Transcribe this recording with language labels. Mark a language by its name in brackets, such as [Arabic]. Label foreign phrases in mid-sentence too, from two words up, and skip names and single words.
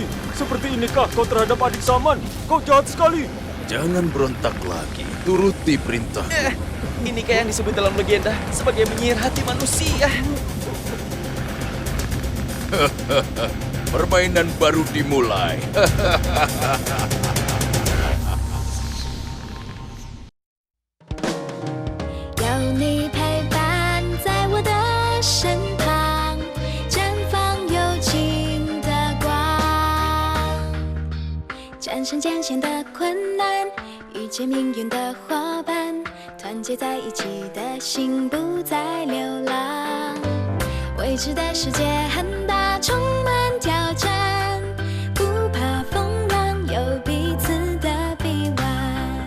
[Indonesian] Seperti inikah kau terhadap adik Saman? Kau jahat sekali. Jangan berontak lagi. Turuti perintah. Inikah yang disebut dalam legenda sebagai menyihir hati manusia? Permainan baru dimulai. [Chinese] 有你陪伴在我的身旁，绽放友情的光，战胜艰险的困难，遇见命运的伙伴，团结在一起的心不再流浪。为未知的世界很大，充满挑战，不怕风浪，有彼此的臂弯。